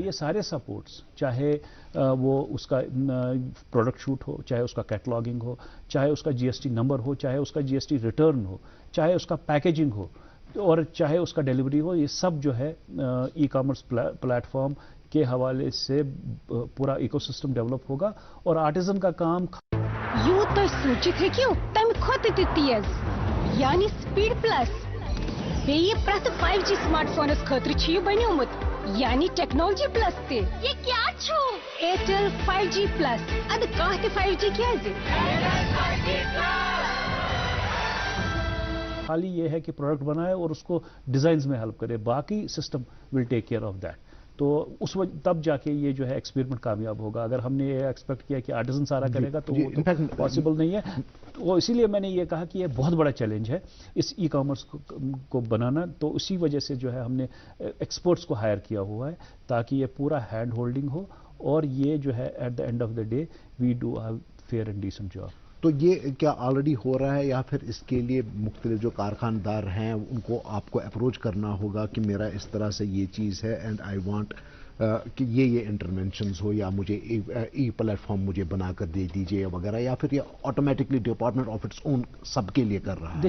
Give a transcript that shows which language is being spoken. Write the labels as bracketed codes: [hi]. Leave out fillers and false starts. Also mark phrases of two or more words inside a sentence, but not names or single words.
[ur] تو یہ سارے سپورٹس, چاہے وہ اس کا [en] product shoot [ur] ہو, چاہے اس کا کیٹلاگنگ ہو, چاہے اس کا GST نمبر ہو, چاہے اس کا GST ریٹرن ہو, چاہے اس کا پیکیجنگ ہو, اور چاہے اس کا ڈیلیوری ہو, یہ سب جو ہے [en] e-commerce platform [ur] کے حوالے سے پورا ایکو سسٹم ڈیولپ ہوگا. اور آرٹیزن کا کام [ks] یوں تو سوچت ہیکو تم کھوت تہ تیز یعنی [en] speed plus [ks] بیٚیہِ پرٛٮ۪تھ [en] 5G smart phones [ks] خٲطرٕ چھُ یہِ بنیومُت یعنی [en] technology plus [ks] تہِ. یہ کیا چھو؟ ایئرٹیل 5G پلس. اد کانٛہہ تہِ 5G کیازِ؟ [ur] خالی یہ ہے کہ پروڈکٹ بنائے اور اس کو ڈیزائنز میں ہیلپ کرے, باقی [en] system will take care of that. [ur] تو اس وقت تب جا کے یہ جو ہے ایکسپیریمنٹ کامیاب ہوگا. اگر ہم نے یہ ایکسپیکٹ کیا کہ آرٹیزن سارا کرے گا تو وہ پاسبل نہیں ہے. وہ اسی لیے میں نے یہ کہا کہ یہ بہت بڑا چیلنج ہے اس ای کامرس کو بنانا. تو اسی وجہ سے جو ہے ہم نے ایکسپرٹس کو ہائر کیا ہوا ہے تاکہ یہ پورا [en] hand holding [ur] ہو, اور یہ جو ہے [en] at the end of the day we do a fair and decent job. [ur] تو یہ کیا آلریڈی ہو رہا ہے یا پھر اس کے لیے مختلف جو کارخاندار ہیں ان کو آپ کو اپروچ کرنا ہوگا کہ میرا اس طرح سے یہ چیز ہے [en] and I want [ur] کہ یہ انٹرونشنز ہو یا مجھے ای پلیٹ فارم مجھے بنا کر دے دیجیے وغیرہ، یا پھر یہ آٹومیٹکلی [en] department of its own [ur] سب کے لیے کر رہا ہے؟